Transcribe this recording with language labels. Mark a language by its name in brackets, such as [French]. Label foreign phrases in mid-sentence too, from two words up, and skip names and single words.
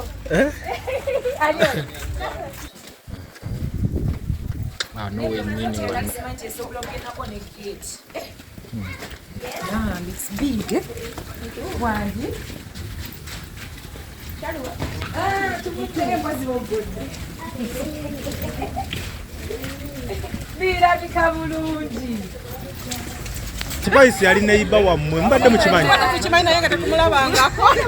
[Ganda] Eh? Ah, [English] no way, [Ganda] nini, wano. [English] Ah, it's big. [Ganda] Wandi. Ah, tumuteye mbazi w'ogodde. Birabika bulungi. Spice yali neighbor wammwe, mbadde mukimanyi? Tukimanyi naye nga tetumulabangako.